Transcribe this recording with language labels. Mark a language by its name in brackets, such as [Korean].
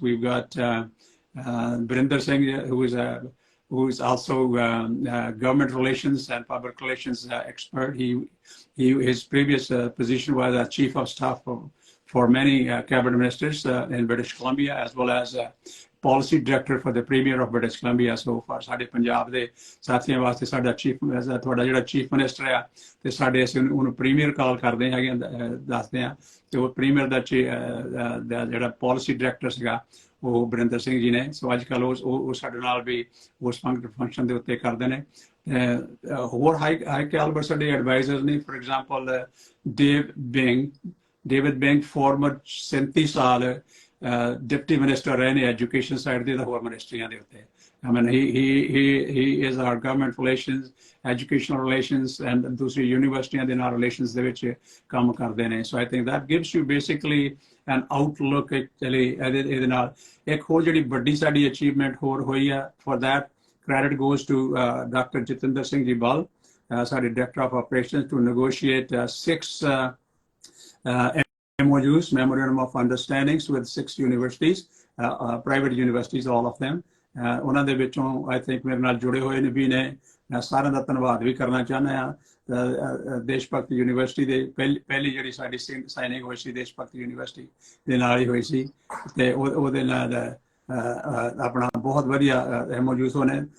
[English] We've got Brinder Singh, who is also government relations and public relations expert. His previous position was as chief of staff for many cabinet ministers in British Columbia, as well as policy director for the premier of British Columbia so far. [Punjabi] ਸਾਡੇ ਪੰਜਾਬ ਦੇ ਸਾਥੀਆਂ ਵਾਸਤੇ ਸਾਡਾ ਤੁਹਾਡਾ ਜਿਹੜਾ chief minister ਆ ਤੇ ਸਾਡੇ ਅਸੀਂ ਉਹਨੂੰ ਪ੍ਰੀਮੀਅਰ ਕਾਲ ਕਰਦੇ ਹੈਗੇ ਦੱਸਦੇ ਆ ਤੇ ਉਹ ਪ੍ਰੀਮੀਅਰ ਦਾ ਜਿਹੜਾ policy director ਸੀਗਾ ਉਹ ਬਰਿੰਦਰ ਸਿੰਘ ਜੀ ਨੇ। ਸੋ ਅੱਜ ਕੱਲ੍ਹ ਉਹ ਸਾਡੇ ਨਾਲ ਵੀ ਉਸ ਫੰਕਸ਼ਨ ਦੇ ਉੱਤੇ ਕਰਦੇ ਨੇ। ਹੋਰ ਹਾਈ ਕੈਲੀਬਰ ਸਾਡੇ ਐਡਵਾਈਜ਼ਰਸ ਨੇ, for example David being farmer 37 ਸਾਲ ਡਿਪਟੀ ਮਿਨਿਸਟਰ ਰਹੇ ਨੇ ਐਜੂਕੇਸ਼ਨ ਸਾਈਡ ਦੇ ਤਾਂ ਹੋਰ ਮਿਨਿਸਟਰੀਆਂ ਦੇ ਉੱਤੇ। [English] I mean, he is our government relations, educational relations, and [Punjabi] ਦੂਸਰੀ ਯੂਨੀਵਰਸਿਟੀਆਂ ਦੇ ਨਾਲ relations ਦੇ ਵਿੱਚ ਕੰਮ ਕਰਦੇ ਨੇ। [English] So I think that gives you basically an outlook actually [Punjabi] ਇਹਦੇ ਨਾਲ। ਇੱਕ ਹੋਰ ਜਿਹੜੀ ਵੱਡੀ ਸਾਡੀ achievement ਹੋਰ ਹੋਈ ਆ, [English] for that credit goes to Dr. Jitendra Singh Ji Bal, [Punjabi] ਸਾਡੇ [English] Director of Operations, to negotiate 6 MOUs, Memorandum of Understandings, with 6 universities, private universities, all of them. [Punjabi] ਉਹਨਾਂ ਦੇ ਵਿੱਚੋਂ [English] I think [Punjabi] ਮੇਰੇ ਨਾਲ ਜੁੜੇ ਹੋਏ ਨੇ ਵੀ ਨੇ, ਮੈਂ ਸਾਰਿਆਂ ਦਾ ਧੰਨਵਾਦ ਵੀ ਕਰਨਾ ਚਾਹੁੰਦਾ ਹਾਂ। ਦੇਸ਼ ਭਗਤ ਯੂਨੀਵਰਸਿਟੀ ਦੇ ਪਹਿਲੀ ਜਿਹੜੀ ਸਾਡੀ ਸਾਈਨਿੰਗ ਹੋਈ ਸੀ ਦੇਸ਼ ਭਗਤ ਯੂਨੀਵਰਸਿਟੀ ਦੇ ਨਾਲ ਹੀ ਹੋਈ ਸੀ ਤੇ ਉਹਦੇ ਨਾਲ ਆਪਣਾ ਬਹੁਤ ਵਧੀਆ ਮੌਜੂਦ ਹੋਣੇ।